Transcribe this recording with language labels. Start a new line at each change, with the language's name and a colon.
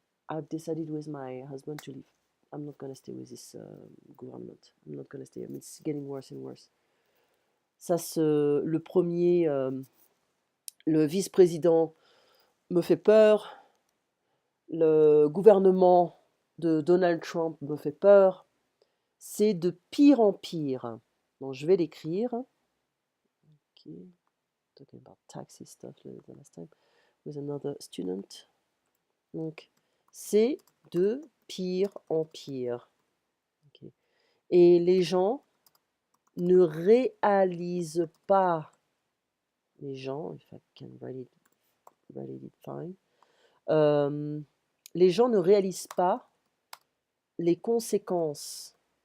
English: I've decided with my husband to leave. I'm not going to stay with this government. I'm not going to stay. I mean, it's getting worse and worse.
French: Le premier, le vice-président me fait peur. Le gouvernement de Donald Trump me fait peur. C'est de pire en pire. Donc, je vais l'écrire.
English: Okay. Talking about taxi stuff the last time with another student.
French: Donc, c'est de pire en pire. Okay. Et les gens ne réalisent pas, les gens,
English: if I can write it fine,
French: les gens ne réalisent pas les conséquences.